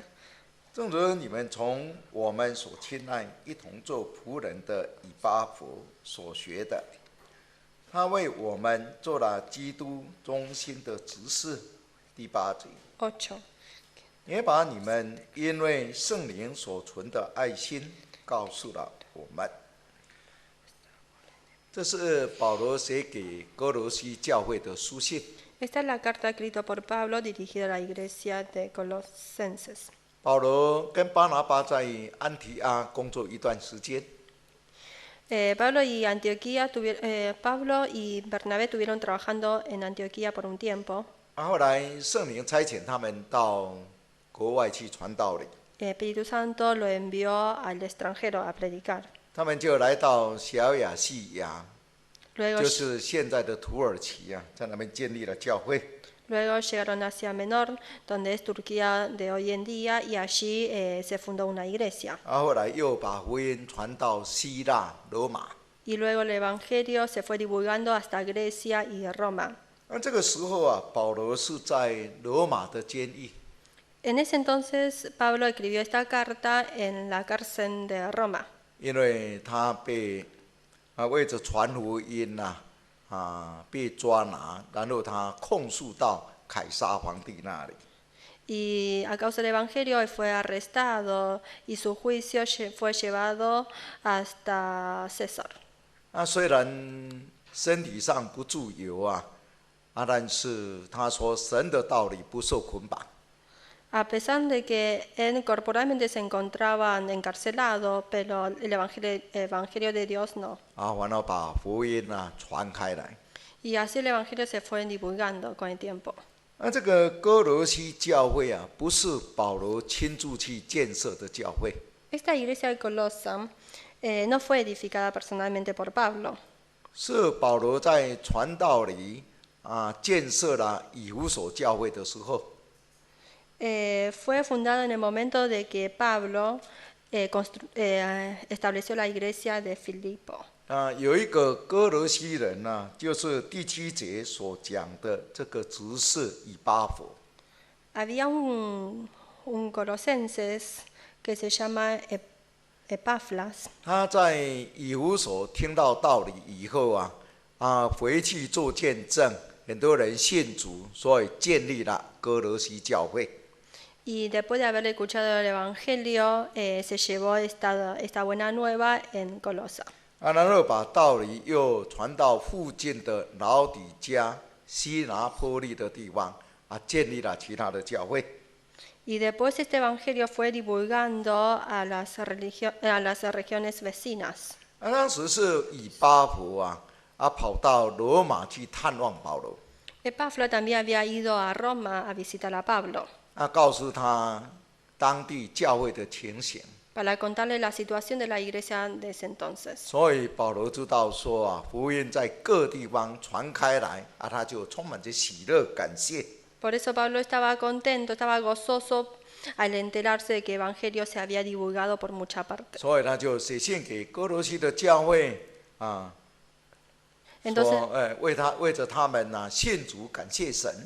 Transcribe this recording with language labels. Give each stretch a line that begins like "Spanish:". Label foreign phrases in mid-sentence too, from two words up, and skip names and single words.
Chinese: 正如你们从我们所亲爱、一同做仆人的以巴弗所学的，他为我们做了基督中心的执事。第8节， 8. 也把你们因为圣灵所存的爱心告诉了我们。这是保罗写给哥罗西教会的书信。
Spanish: Esta es la carta escrita por Pablo dirigida a la iglesia de Colosenses.
Chinese: 保罗跟巴拿巴在安提阿工作一段时间，
Spanish: Pablo y Bernabé estuvieron trabajando en Antioquía por un tiempo.
Chinese: 后来圣灵差遣他们到国外去传道理，
Spanish: El Espíritu Santo lo envió al extranjero a predicar.
Chinese: 他们就来到小亚细亚，
Spanish: Luego,
Chinese: 就是现在的土耳其啊，在那边建立了教会。
Spanish: luego llegaron a Asia Menor, donde es Turquía de hoy en día, y allí se fundó una iglesia.
Chinese: 后来又把福音传到希腊、罗马。
Spanish: Y luego el Evangelio se fue divulgando hasta Grecia y Roma.
Chinese: 这个时候啊，保罗是在罗马的监狱，
Spanish: En ese entonces, Pablo escribió esta carta en la cárcel de Roma,
Chinese: 因为他被为着传福音被抓拿，然后他控诉到凯撒皇帝那里。
Spanish: y a causa del Evangelio él fue arrestado y su juicio fue llevado hasta César.
Chinese: 虽然身体上不自由但是他说神的道理不受捆绑。
Spanish: A pesar de que él corporalmente se encontraba encarcelado, pero el evangelio de Dios no.
Chinese: 然后把福音传开来。
Spanish: Y así el evangelio se fue divulgando con el tiempo.
Chinese: 这个哥罗西教会不是保罗亲自去建设的教会，
Spanish: Esta iglesia de Colosa no fue edificada personalmente por Pablo.
Chinese: 是保罗在传道里建设了以弗所教会的时候，
Spanish: Fue fundada en el momento de que Pablo estableció la iglesia de Filipo.
Chinese: 有一个哥罗西人就是第7节所讲的这个执事以巴弗。
Spanish: Había un colosenses que se llama Epafras.
Chinese: 他在以弗所听到道理以后回去做见证，很多人信主，所以建立了哥罗西教会。
Spanish: Y después de haber escuchado el Evangelio, se llevó esta buena nueva en Colosa.
Chinese: 然后把道理又传到附近的老底嘉、西拿波利的地方建立了其他的教会。
Spanish: Y después este Evangelio fue divulgando a las regiones vecinas.
Chinese: 当时是以巴弗跑到罗马去探望保罗，
Spanish: Epafras también había ido a Roma a visitar a Pablo
Chinese: 告诉他当地教会的情形。
Spanish: para contarle la situación de la iglesia de ese entonces.
Chinese: 所以保罗知道说福音在各地方传开来他就充满着喜乐感谢。
Spanish: Por eso Pablo estaba contento, estaba gozoso al enterarse de que el Evangelio se había divulgado por mucha parte.
Chinese: 所以他就写信给哥罗西的教会说为着他们信主感谢神。